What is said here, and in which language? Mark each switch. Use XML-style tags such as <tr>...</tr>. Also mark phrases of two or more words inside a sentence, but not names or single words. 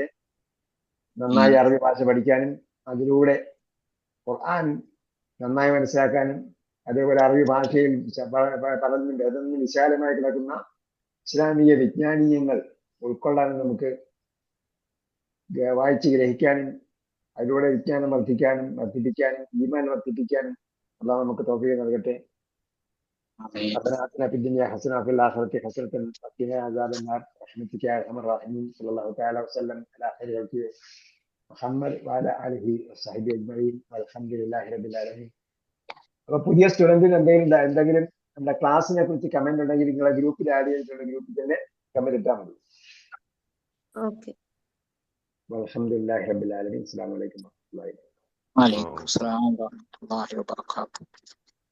<ml>നന്നായി അറബി ഭാഷ പഠിക്കാനും അതിലൂടെ ഖുർആൻ നന്നായി മനസ്സിലാക്കാനും, അതേപോലെ അറബി ഭാഷയിൽ പറഞ്ഞിട്ടുണ്ട് അതൊന്നും വിശാലമായി കിടക്കുന്ന ഇസ്ലാമിക വിജ്ഞാനീയങ്ങൾ ഉൾക്കൊള്ളാനും, നമുക്ക് വായിച്ച് ഗ്രഹിക്കാനും, അതിലൂടെ വിജ്ഞാനം വർദ്ധിപ്പിക്കാനും ഈമാൻ വർദ്ധിപ്പിക്കാനും അല്ലാഹു നമുക്ക് തൗഫീഖ് നൽകട്ടെ.</ml> <ar>ربنا آتنا في الدنيا حسنة وفي الآخرة حسنة وقنا عذاب النار برحمتك يا أرحم الراحمين. صلى الله تعالى وسلم على خير خلقه محمد وعلى آله وصحبه أجمعين والحمد لله رب العالمين.</ar> <ml>അപ്പോൾ പുതിയ സ്റ്റുഡന്റിന് എന്തെങ്കിലും നമ്മുടെ ക്ലാസ്സിനെ കുറിച്ച് കമന്റ് ഉണ്ടെങ്കിൽ നിങ്ങളെ ഗ്രൂപ്പിൽ ആഡ് ചെയ്തിട്ടുള്ള ഗ്രൂപ്പിൽ തന്നെ കമന്റ് ഇട്ടാൽ മതി. ഓക്കെ.</ml> <ar>الحمد لله رب العالمين. السلام عليكم وعليكم السلام ورحمة الله وبركاته.</ar>